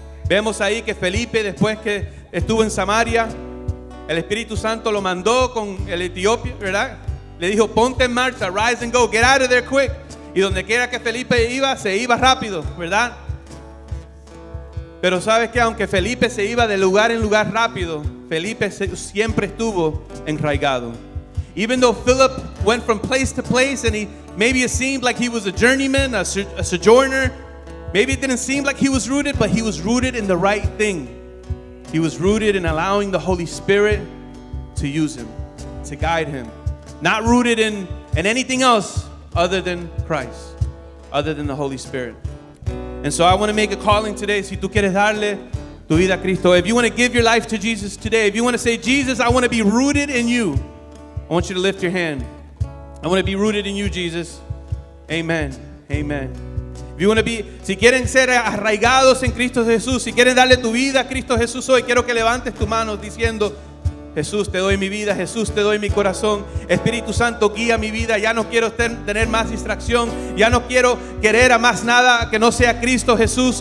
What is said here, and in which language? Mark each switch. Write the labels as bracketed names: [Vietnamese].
[Spanish] Vemos ahí que Felipe, después que estuvo en Samaria, el Espíritu Santo lo mandó con el etiopio, ¿verdad? Le dijo, ponte en marcha, [English] rise and go, get out of there quick. [Spanish] Y donde quiera que Felipe iba, se iba rápido, ¿verdad? Pero sabes que aunque Felipe se iba de lugar en lugar rápido, Felipe siempre estuvo enraigado. [English] Even though Philip went from place to place and maybe it seemed like he was a journeyman, a sojourner, maybe it didn't seem like he was rooted, but he was rooted in the right thing. He was rooted in allowing the Holy Spirit to use him, to guide him. Not rooted in anything else other than Christ, other than the Holy Spirit. And so I want to make a calling today. [Spanish] Si tú quieres darle tu vida a Cristo, [English] if you want to give your life to Jesus today, if you want to say, Jesus, I want to be rooted in you, I want you to lift your hand. I want to be rooted in you, Jesus. Amen. Amen. If you want to be, [Spanish] si quieren ser arraigados en Cristo Jesús, si quieren darle tu vida a Cristo Jesús hoy, quiero que levantes tu mano diciendo, Jesús, te doy mi vida, Jesús, te doy mi corazón. Espíritu Santo, guía mi vida. Ya no quiero tener más distracción. Ya no quiero querer a más nada que no sea Cristo Jesús.